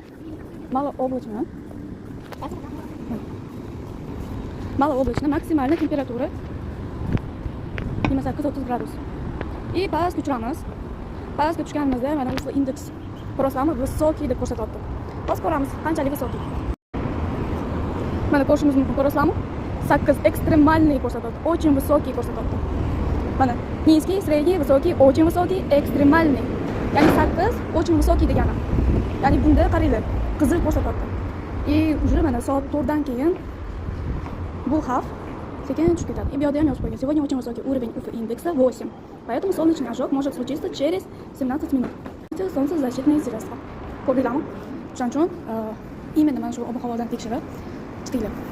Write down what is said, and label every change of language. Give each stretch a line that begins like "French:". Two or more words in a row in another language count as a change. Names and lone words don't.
Russian: Мало облачно. Мало облачно, максимальный температура 28-30 градус.
Uzbek: Pastga tushiramiz. Pastga tushganimizda mana UFO indeks prosamı высокий deb ko'rsatyapti. Bosib ko'ramiz qanchalik высокий. Mana ko'rishimiz mumkin, ko'rasizlarmi? 8 ekstremalniy ko'rsatyapti.
Russian: Очень высокий
Uzbek: ko'rsatyapti. Mana
Russian: низкий, средний, высокий, очень высокий, ekstremalniy.
Uzbek: Ya'ni 8
Russian: очень высокий
Uzbek: degani. Ya'ni bunda qaranglar, qizil ko'rsatyapti. Уже mana soat 4 dan keyin bu xavf sekin tushib ketadi. Bu yerda ham yozib qo'ygan.
Russian: Сегодня очень высокий уровень УФО индекса 8. Поэтому солнечный ожог может случиться через 17 минут. Солнцезащитные средства.
Uzbek: Ko'rdinglarmi? Shuning uchun imенно mana shu ob-havodan tekshirib chiqinglar.